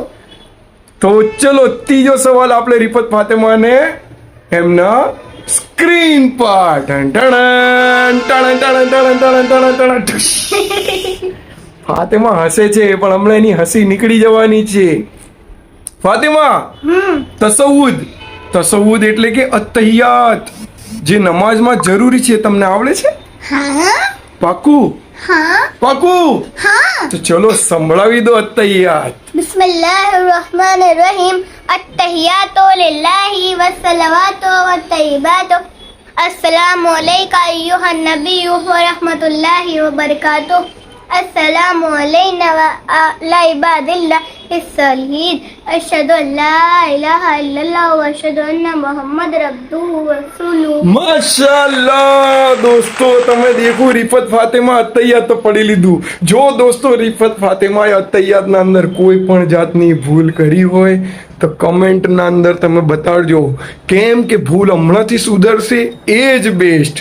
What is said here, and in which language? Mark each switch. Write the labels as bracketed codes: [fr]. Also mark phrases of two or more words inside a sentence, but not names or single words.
[gu] તો ચલો ત્રીજો સવાલ આપણે રિફત ફાતિમાને એમના સ્ક્રીન પર ફાતિમા હસે છે પણ હમણાં એની હસી નીકળી જવાની છે. ફાતિમા, તસવ્વુદ એટલે કે અત્તહિયાત, જે નમાઝમાં જરૂરી છે, તમને આવડે છે? હા. પાકું? તો ચલો સંભળાવી દો અત્તહિયાત. [ar] بسم الله الرحمن الرحيم التحيات لله والصلوات والطيبات السلام عليك أيها النبي ورحمة الله وبركاته السلام علينا وعلى عباد الله الصالحين أشهد أن لا إله إلا الله وأشهد أن محمد عبده ورسوله. [gu] માશાલ્લાહ દોસ્તો, તમે દેખો રિફત ફાતેમા અતૈયાત તો પડી લીધું. જો દોસ્તો રિફત ફાતેમા અતૈયાતના અંદર કોઈ પણ જાતની ભૂલ કરી હોય તો કમેન્ટના અંદર તમે બતાડજો. કેમ કે ભૂલ હમણાંથી સુધરશે એ જ બેસ્ટ.